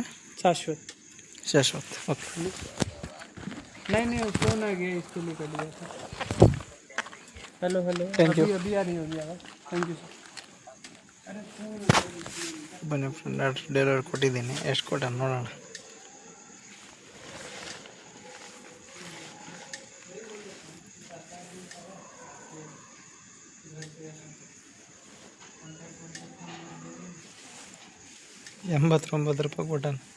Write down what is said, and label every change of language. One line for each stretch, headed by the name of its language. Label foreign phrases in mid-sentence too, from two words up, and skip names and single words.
Hindi: शाश्वत. शाश्वत. ओके, नहीं फोन आ गया, इसके लिए कर दिया था. हेलो
English: Thank you.
Hindi: अभी आ रही होगी आवाज़.
English: Thank you
Hindi: सर.
Kannada: ಬನ್ನಿ ಫ್ರೆಂಡ್,
English: order delivery
Kannada: ಕೊಟ್ಟಿದ್ದೀನಿ. ಎಷ್ಟು ಕೊಟ್ಟ ನೋಡೋಣ. ₹89 ಕೊಟ್ಟಾನ.